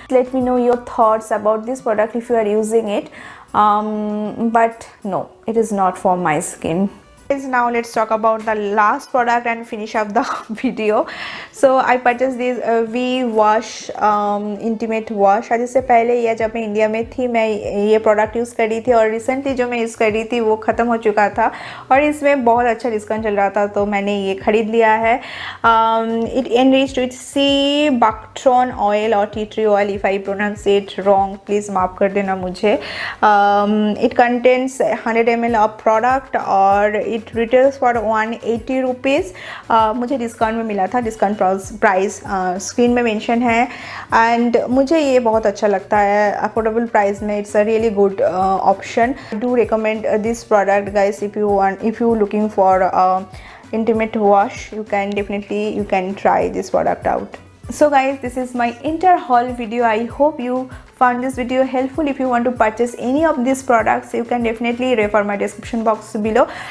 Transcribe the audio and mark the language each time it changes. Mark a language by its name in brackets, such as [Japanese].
[English] Let me know your thoughts about this product if you are using it, but no, it is not for my skin. Now let's talk about the last product and finish up the video. So I purchased this V wash intimate wash. [Hindi] आज इससे पहले या जब मैं India में थी मैं ये प्रोडक्ट यूज़ कर रही थी और रिसेंटली जो मैं यूज़ कर रही थी वो ख़त्म हो चुका था और इसमें बहुत अच्छा डिस्काउंट चल रहा था तो मैंने ये ख़रीद लिया है. [English] It enriched with sea buckthorn oil or tea tree oil. If I pronounce it wrong, please [Hindi] माफ़ कर देना मुझे. [English] It contains 100 ml of product और it retails for 180 rupees. [Hindi] मुझे डिस्काउंट में मिला था, डिस्काउंट प्राइस स्क्रीन में मेंशन है। एंड मुझे ये बहुत अच्छा लगता है अफोर्डेबल प्राइस में। [English] It's a really good option. I do recommend this product guys. if you looking for intimate wash, you can try this product out. So guys, this is my entire haul video. I hope you found this video helpful. If you want to purchase any of these products, you can definitely refer my description box below.